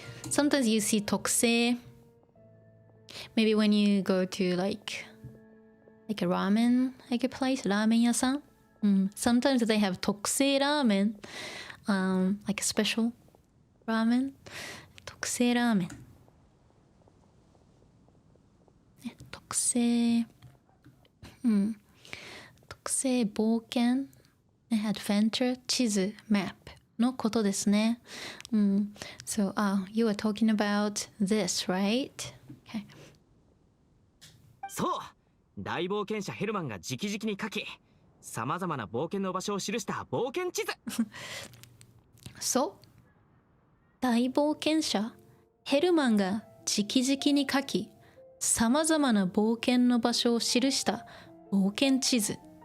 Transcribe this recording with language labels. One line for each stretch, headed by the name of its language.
English: Sometimes you see 特製 maybe when you go to like a ramen like a place
Japanese: ラーメン屋さん。
English: Sometimes they have 特製ラーメンlike a special ramen 特製ラーメン特製特製冒険adventure 地図 map
Japanese: のことですね。
English: So, you were talking about this, right? Okay.
Japanese: そう、大冒険者ヘルマンが直々に書き、さまざまな冒険の場所を記した冒険地図。そう、大冒険者ヘルマンが直々に書き、さまざまな冒険の場所を記した冒険地図。